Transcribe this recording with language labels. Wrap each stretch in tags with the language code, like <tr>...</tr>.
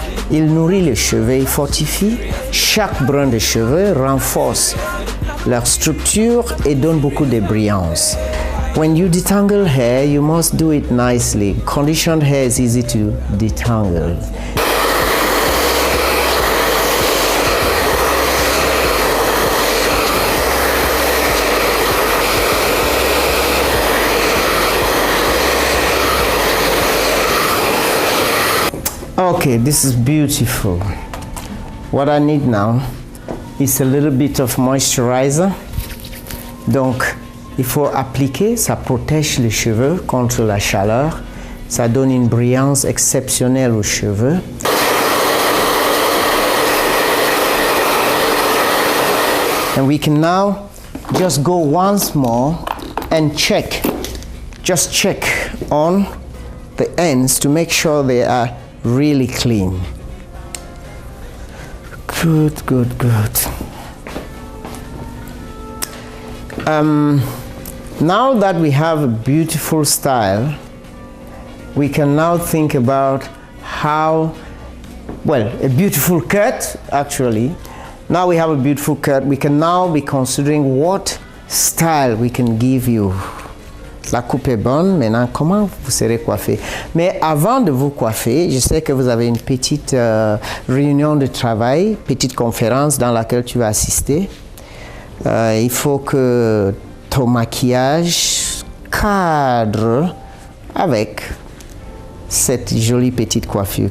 <fr>Il nourrit les cheveux, il fortifie chaque brin de cheveux, renforce leur structure et donne beaucoup de brillance.</fr> <en>When you detangle hair, you must do it nicely. Conditioned hair is easy to detangle. Okay, this is beautiful. What I need now is a little bit of moisturizer.</en> <fr>Donc, il faut appliquer, ça protège les cheveux contre la chaleur. Ça donne une brillance exceptionnelle aux cheveux.</fr> <en>And we can now just go once more and check. Just check on the ends to make sure they are really clean. Good, good, good. Now that we have a beautiful style, we can now think about how, well, a beautiful cut, actually. Now we have a beautiful cut, we can now be considering what style we can give you.</en> <fr>La coupe est bonne, maintenant comment vous serez coiffé? Mais avant de vous coiffer, je sais que vous avez une petite réunion de travail, petite conférence dans laquelle tu vas assister. Il faut que ton maquillage cadre avec cette jolie petite coiffure.</fr>